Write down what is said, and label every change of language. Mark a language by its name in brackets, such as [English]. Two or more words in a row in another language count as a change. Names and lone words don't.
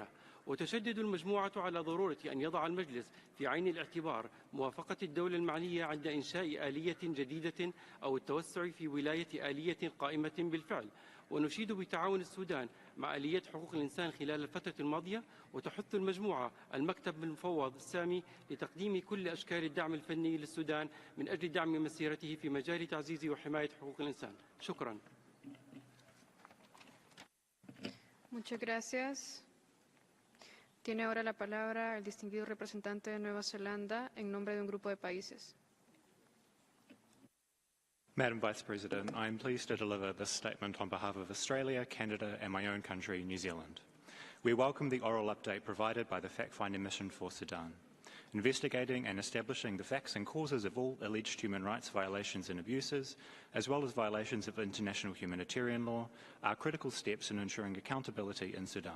[Arabic] وتشدد المجموعة على ضرورة أن يضع المجلس في عين الاعتبار موافقة الدولة المعنية عند إنشاء آلية جديدة أو التوسع في ولاية آلية قائمة بالفعل. ونشيد بتعاون السودان مع آلية حقوق الإنسان خلال الفترة الماضية، وتحث المجموعة المكتب المفوض السامي لتقديم كل أشكال الدعم الفني للسودان من أجل دعم مسيرته في مجال تعزيز وحماية حقوق الإنسان. شكرا. [Spanish] Muchas gracias. Tiene ahora la palabra el distinguido representante de Nueva Zelanda en nombre de un grupo de países. [English] Madam Vice President, I am pleased to deliver this statement on behalf of Australia, Canada and my own country, New Zealand. We welcome the oral update provided by the fact-finding mission for Sudan. Investigating and establishing the facts and causes of all alleged human rights violations and abuses, as well as violations of international humanitarian law, are critical steps in ensuring accountability in Sudan.